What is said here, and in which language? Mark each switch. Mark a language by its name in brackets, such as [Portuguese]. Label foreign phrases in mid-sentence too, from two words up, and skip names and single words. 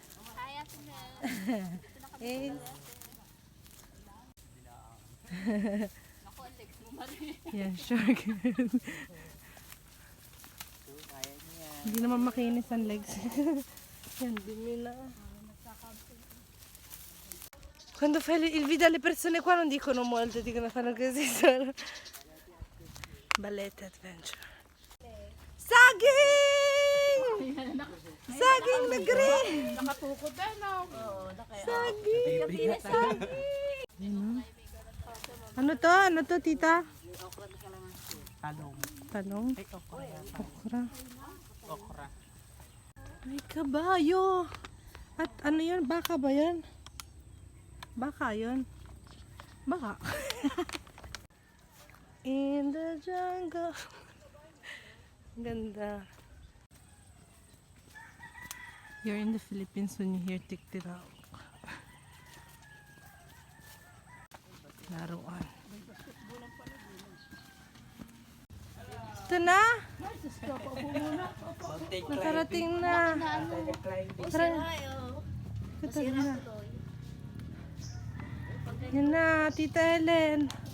[Filipino] Hi, Ate Mel. Eh. Yan, sure. Hindi naman makinis ang legs. Yan, dumi na. [Italian] Quando fai il video alle persone qua non dicono molto, dicono fanno così solo. [English] Ballet adventure. Saging! [Filipino] Saging na green! Nakatukod na, no? Saging! Saging! Ano to? Ano to, tita? Talong. Ay, okra yata. Okra. Okra. May kabayo. At ano yun? Baka ba yan? Baka yun. Baka. [English] In the jungle. Ganda. You're in the Philippines when you hear tik-tirak. [Filipino] Laruan. Ito na! Nakarating na. Tara. Ito na. Yan na, Tita Helen.